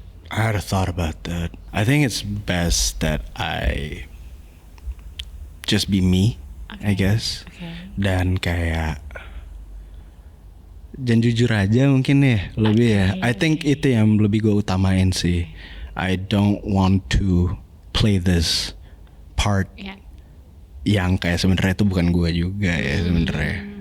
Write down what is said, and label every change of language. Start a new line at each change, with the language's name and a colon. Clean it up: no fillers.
English: I had a thought about that. I think it's best that I just be me, I guess.
Indonesian: Dan kayak dan jujur aja mungkin ya lebih ya.
English: I think
Indonesian: itu yang lebih gue utamain sih.
English: I don't want to play this part
Indonesian: Ya. yang kayak sebenarnya itu bukan gue juga ya sebenarnya.